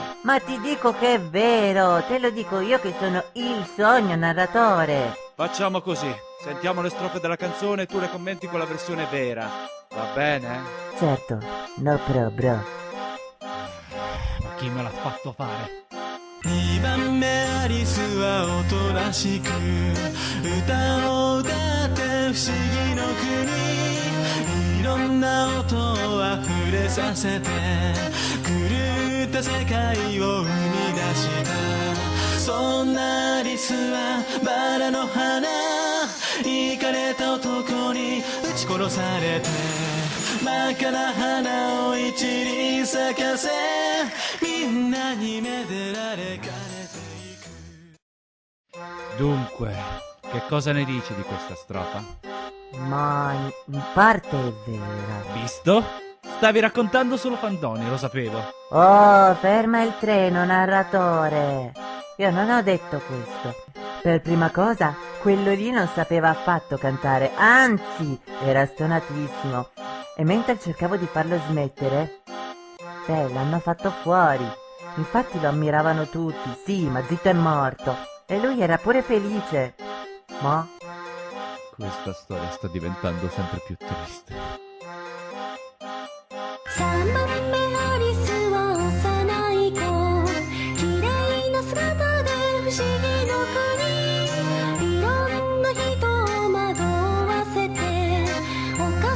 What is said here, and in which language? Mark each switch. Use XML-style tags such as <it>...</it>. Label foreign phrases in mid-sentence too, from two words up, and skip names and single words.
<it>Ma ti dico che è vero, te lo dico io che sono il sogno narratore. Facciamo così, sentiamo le strofe della canzone e tu le commenti con la versione vera. Va bene? Certo, no bro. Ma chi me l'ha fatto fare?</it> <ja>2 番目アリスはおとなしく歌を歌って不思議の国いろんな音をあふれさせて狂った世界を生み出したそんなアリスはバラの花イかれた男に撃ち殺されて真っ赤な花を一輪咲かせみんなにめでられかれていく</ja> <it>Dunque, che cosa ne dici di questa strofa? Ma in parte è vera. Visto? Stavi raccontando solo fandoni, lo sapevo. Oh, ferma il treno, narratore. Io non ho detto questo. Per prima cosa, quello lì non sapeva affatto cantare, anzi, era stonatissimo. E mentre cercavo di farlo smettere, l'hanno fatto fuori. Infatti lo ammiravano tutti, sì, ma zitto è morto. E lui era pure felice. Ma? Questa storia sta diventando sempre più triste.</it> <ja>3 番目アリスは幼い子綺麗な姿で不思議の国いろんな人を惑わせて</ja>